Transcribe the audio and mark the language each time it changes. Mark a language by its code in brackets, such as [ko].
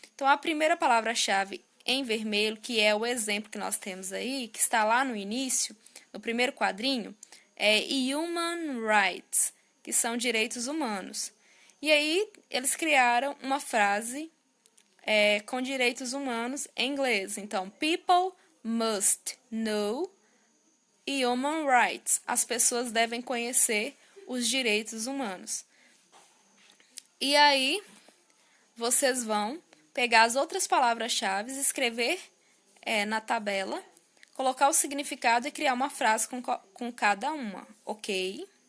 [pt] Então, a primeira palavra-chave em vermelho, que é o exemplo que nós temos aí, que está lá no início, no primeiro quadrinho, é Human Rights, que são direitos humanos. E aí, eles criaram uma frase com direitos humanos em inglês. [en] Então, people must know human rights. [pt] As pessoas devem conhecer os direitos humanos. E aí, vocês vão pegar as outras palavras-chave, escrever na tabela, colocar o significado e criar uma frase com cada uma, ok?